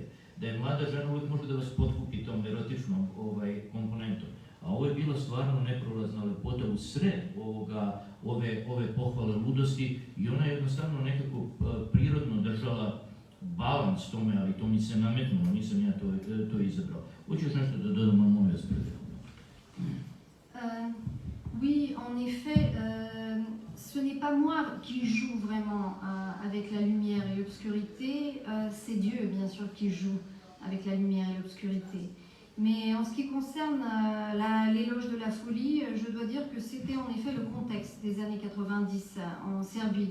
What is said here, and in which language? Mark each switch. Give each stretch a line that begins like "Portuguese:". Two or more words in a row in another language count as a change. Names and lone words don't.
Serbian: Da je mlada žena uvijek može da vas potkupi tom erotičnom komponentom. A ovo je bila stvarno neprolazna lepota u sred ove pohvale ludosti i ona je jednostavno nekako prirodno držala balans tome, ali to mi se nametnulo, nisam ja to izabrao. Hoćeš nešto da dodam, ali molim vas
French: Oui, en effet, ce n'est pas pas moi qui joue vraiment avec la lumière et l'obscurité, c'est Dieu bien sûr qui joue avec la lumière et l'obscurité. Mais en ce qui concerne l'éloge de la folie, je dois dire que c'était en effet le contexte des années 90 en Serbie.